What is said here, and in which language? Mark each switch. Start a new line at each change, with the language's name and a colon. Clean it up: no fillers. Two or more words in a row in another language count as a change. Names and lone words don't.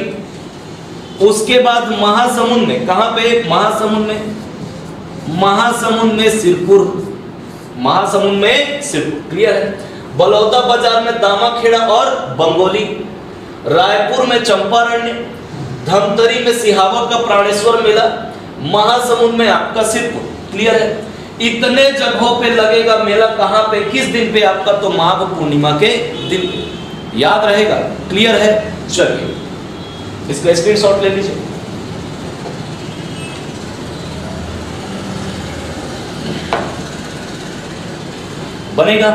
Hindi: उसके बाद महासमुंद में, कहां पे, महासमुंद में, महासमुंद में सिरपुर, महासमुंद में सिरपुर, क्लियर है। बलौदा बाजार में दामाखेड़ा और बंगोली, रायपुर में चंपारण्य, धमतरी में सिहावा का प्राणेश्वर मेला, महासमुंद में आपका सिरपुर, क्लियर है। इतने जगहों पे लगेगा मेला, कहां पे, किस दिन पे आपका, तो माघ पूर्णिमा के दिन, याद रहेगा, क्लियर है। चलिए इसका स्क्रीनशॉट ले लीजिए। बनेगा।